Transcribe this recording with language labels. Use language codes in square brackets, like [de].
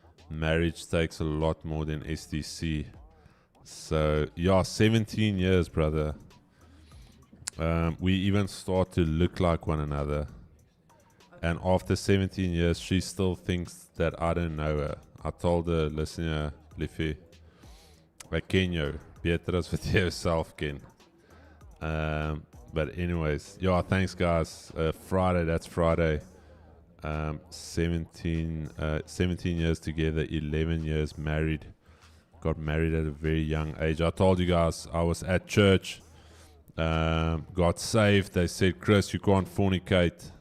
[en] Marriage takes a lot more than STC. So, 17 years, brother. We even start to look like one another. And after 17 years, she still thinks that I don't know her. I told her, listen, Liffy, [af] ek ken jou. Beter as wat jy jouself ken. [en] But anyways, thanks guys. Friday, that's Friday. 17 years together, 11 years married. Got married at a very young age. I told you guys, I was at church. Got saved. They said, Chris, you can't fornicate.